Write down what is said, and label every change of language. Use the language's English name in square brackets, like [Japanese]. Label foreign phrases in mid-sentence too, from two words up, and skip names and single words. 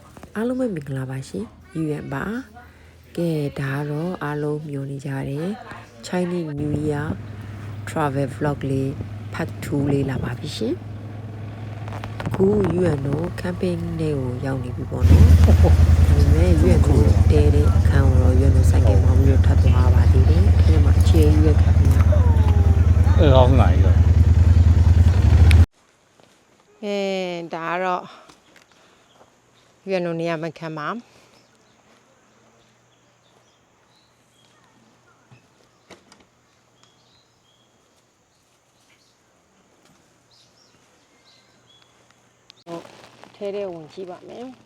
[Burmese] အားလုံးပဲမင်္ဂလာပါရှင်ယူရပါကဲဒါတော့အားလုံးမျှော်နေကြတယ် [English] Chinese New Year Travel Vlog [Burmese] လေး Part 2 လေးလာပါပြီရှင်အခုယူရတော့ camping နဲ့ကိုရောက်နေပြီပေါ့နော်ဒါပေမဲ့ယူရတော့တဲတဲ့အခန်းကိုတော့ယူရတော့ဆိုင်ကမောင်းပြီးတော့ထပ်သွားပါသေးတယ်ဒီမှာအခြေယူရခပ်ပြီး [Chinese] 好哪一个 [Burmese] ဒါကတော့ယူရတော့နေရာမခံပါထဲထဲဝင်ကြည့်ပါမယ်